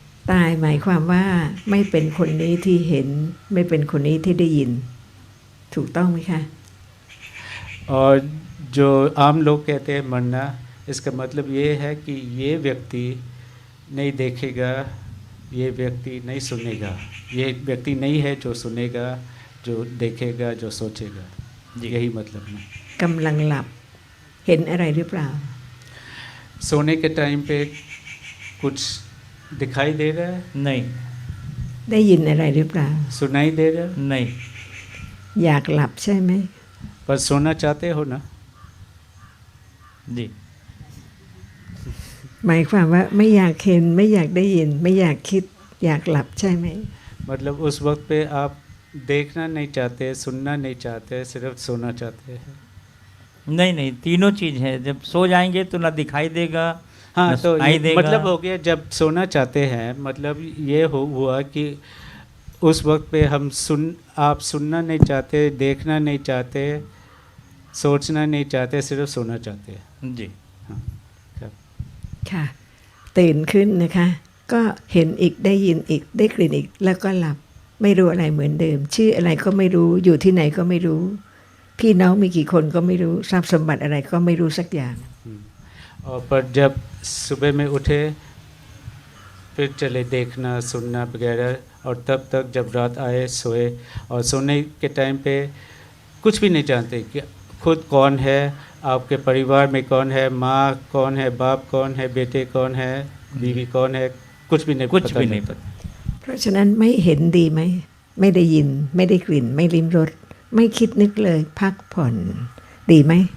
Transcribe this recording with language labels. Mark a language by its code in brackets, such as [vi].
[th] ตายหมายความว่าไม่เป็นคนนี้ที่เห็น ไม่เป็นคนนี้ที่ได้ยิน ถูกต้องไหมคะ [hi] और जो आम लोग कहते हैं मरना, इसका मतलब ये है कि ये व्यक्ति नहीं देखेगा, ये व्यक्ति नहीं सुनेगा, ये व्यक्ति नहीं है जो सुनेगा, जो देखेगा, जो सोचेगा। यही मतलब है। [th] กำลังหลับเห็นอะไรหรือเปล่า [hi] सोने के टाइम पे कुछ दिखाई दे रहा है? नहीं। [th] ได้ยินอะไรหรือเปล่า [hi] सुनाई दे रहा है? नहीं। [th] อยากหลับใช่ไหม [hi] पर सोना चाहते हो ना? जी। [th] หมายความว่าไม่อยากเห็นไม่อยากได้ยิน ไม่อยากคิดอยากหลับใช่ไหม [hi] मतलब उस वक्त पे आप देखना नहीं चाहते, सुनना नहीं चाहते, सिर्फ सोना चाहते हैं। नहीं नहीं, तीनों चीज है। जब सो जाएंगे तो ना दिखाई देगा, हाँ, ना तो सुनाई देगा। मतलब हो गया, जब सोना चाहते हैं मतलब ये हुआ कि उस वक्त पे आप सुनना नहीं चाहते, देखना नहीं चाहते, सोचना नहीं चाहते, सिर्फ सोना चाहते हैं। जी। हाँ,ครับ [th] ค่ะตื่นขึ้นนะคะ ก็เห็นอีกได้ยินอีกได้กลิ่นอีกแล้วก็หลับไม่รู้อะไรเหมือนเดิม ชื่ออะไรก็ไม่รู้อยู่ที่ไหนก็ไม่รู้ พี่น้องมีกี่คนก็ไม่รู้ทรัพย์สมบัติอะไรก็ไม่รู้สักอย่าง [hi] और पर जब सुबह में उठे फिर चले देखना सुनना वगैरह, और तब तक जब रात आए सोए, और सोने के टाइम पे कुछ भी नहीं जानते कि खुद कौन है, आपके परिवार में कौन है, माँ कौन है, बाप कौन है, बेटे कौन है, बीवी कौन है, कुछ भी नहीं कुछ पता भी नहीं नहीं पता। [th] เพราะฉะนั้นไม่เห็นดีไหมไม่ได้ยินไม่ได้กลิ่น ไม่ลิ้มรสไม่คิดนึกเลยพักผ่อนดีไหม